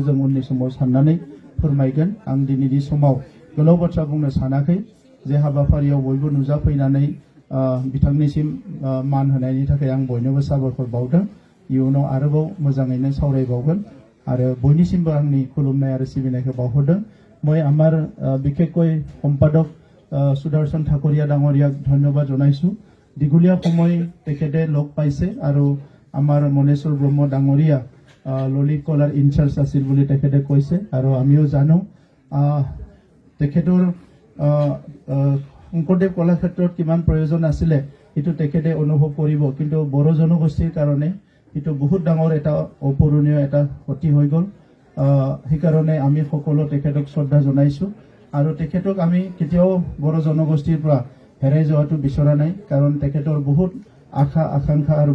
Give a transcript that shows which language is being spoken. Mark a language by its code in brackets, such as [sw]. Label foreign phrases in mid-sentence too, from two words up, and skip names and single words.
[brx] जों उननि समाव साननानै फोरमायगोन आं दिनैनि समाव गोलाव बाथ्रा बुंनो सानाखै जे हाबाफारियाव बयबो नुजाफैनानै बिथांनिसिम मान होनायनि थाखाय आं बयनोबो साबायखर बावदों इयुनाव आरोबाव मोजाङैनो सावरायबावगोन आरो बयनिसिमबो आंनि खुलुमनाय आरो सिबिनायखौ बावहरदों [as] মই আমাৰ বিশেষকৈ সম্পাদক সুদৰ্শন ঠাকুৰীয়া ডাঙৰীয়াক ধন্যবাদ জনাইছো দীঘলীয়া সময় তেখেতে লগ পাইছে আৰু আমাৰ মনেশ্বৰ ব্ৰহ্ম ডাঙৰীয়া ললিত কলাৰ ইনচাৰ্জ আছিল বুলি তেখেতে কৈছে আৰু আমিও জানো তেখেতৰ শংকৰদেৱ কলাক্ষেত্ৰত কিমান প্ৰয়োজন আছিলে সেইটো তেখেতে অনুভৱ কৰিব কিন্তু বড়ো জনগোষ্ঠীৰ কাৰণে এইটো বহুত ডাঙৰ এটা অপূৰণীয় এটা ক্ষতি হৈ গ'ল সেইকাৰণে আমি সকলো তেখেতক শ্ৰদ্ধা জনাইছো আৰু তেখেতক আমি কেতিয়াও বড়ো জনগোষ্ঠীৰ পৰা হেৰাই যোৱাটো বিচৰা নাই কাৰণ তেখেতৰ বহুত আশা আকাংক্ষা আৰু